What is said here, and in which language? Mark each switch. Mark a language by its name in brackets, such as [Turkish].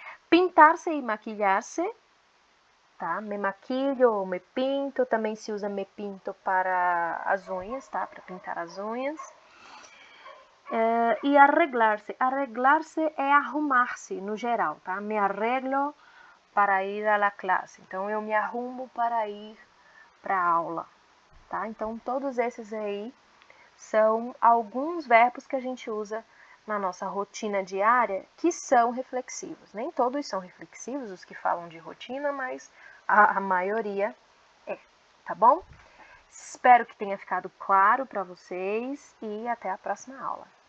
[Portuguese] Pintar-se e maquilhar-se, tá? Me maquilho ou me pinto, também se usa me pinto para as unhas, tá? Para pintar as unhas. E arreglar-se. Arreglar-se é arrumar-se no geral, tá? [Spanish] Me arreglo para ir à la classe. [Portuguese] Então, eu me arrumo para ir para a aula, tá? Então, todos esses aí são alguns verbos que a gente usa na nossa rotina diária que são reflexivos. Nem todos são reflexivos, os que falam de rotina, mas a maioria é, tá bom? Espero que tenha ficado claro para vocês e até a próxima aula.